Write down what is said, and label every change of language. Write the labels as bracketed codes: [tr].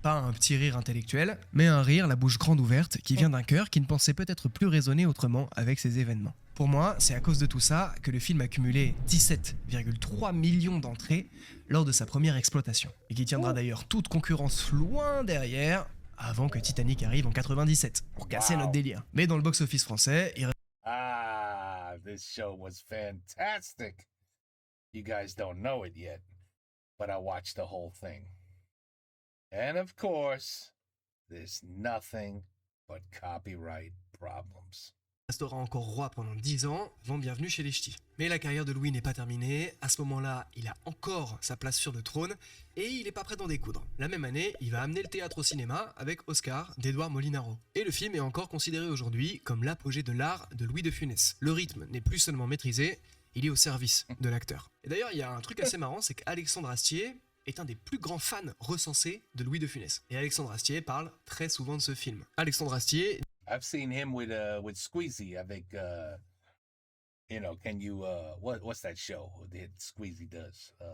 [fr] Pas un petit rire intellectuel, mais un rire la bouche grande ouverte qui vient d'un cœur qui ne pensait peut-être plus raisonner autrement avec ces événements. Pour moi, c'est à cause de tout ça que le film a cumulé 17,3 millions d'entrées lors de sa première exploitation, et qui tiendra d'ailleurs toute concurrence loin derrière, avant que Titanic arrive en 97, pour casser notre délire. Mais dans le box-office français, il [en] Ah, this show was fantastic. You guys don't know it yet, but I watched the whole thing. And of course, there's nothing but copyright problems. [fr] restera encore roi pendant 10 ans, avant Bienvenue chez les Ch'tis. Mais la carrière de Louis n'est pas terminée, à ce moment-là, il a encore sa place sur le trône, et il est pas prêt d'en découdre. La même année, il va amener le théâtre au cinéma avec Oscar d'Édouard Molinaro. Et le film est encore considéré aujourd'hui comme l'apogée de l'art de Louis de Funès. Le rythme n'est plus seulement maîtrisé, il est au service de l'acteur. Et d'ailleurs, il y a un truc assez marrant, c'est qu'Alexandre Astier est un des plus grands fans recensés de Louis de Funès. Et Alexandre Astier parle très souvent de ce film. Alexandre Astier... [en] I've seen him with Squeezie avec you know, can you what's that show that Squeezie does?